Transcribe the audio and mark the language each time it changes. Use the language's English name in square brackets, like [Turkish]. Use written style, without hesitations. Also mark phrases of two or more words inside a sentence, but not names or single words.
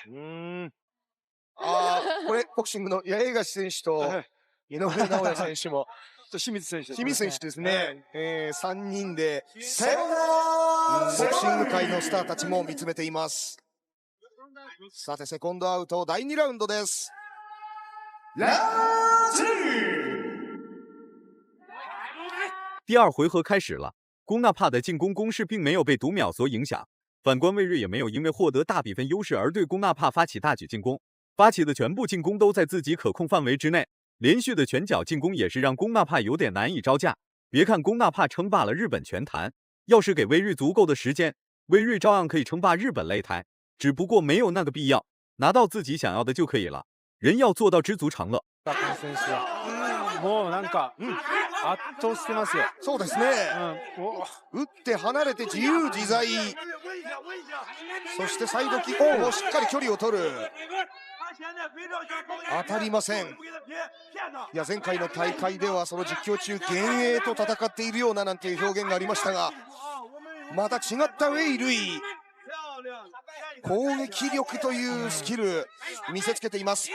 [Japanese] これボクシングの八重樫選手と井上尚弥選手も清水選手ですね。3人でボクシング界のスターたちも見つめています。さてセコンドアウト第2ラウンドです。 [Chinese] 第2回合开始了，龚纳帕的进攻攻势并没有被读秒所影响，反观魏瑞也没有因为获得大比分优势而对龚纳帕发起大举进攻， 发起的全部进攻都在自己可控范围之内，连续的拳脚进攻也是让龚纳帕有点难以招架。别看龚纳帕称霸了日本拳坛，要是给威瑞足够的时间，威瑞照样可以称霸日本擂台，只不过没有那个必要，拿到自己想要的就可以了。人要做到知足常乐。 [Japanese] 選手はもうなんか圧倒してますよ。そうですね。打って離れて自由自在。そしてサイドキックもしっかり距離を取る。当たりません。いや、前回の大会ではその実況中幻影と戦っているようななんていう表現がありましたが、また違ったウェイ・ルイ、攻撃力というスキル見せつけています。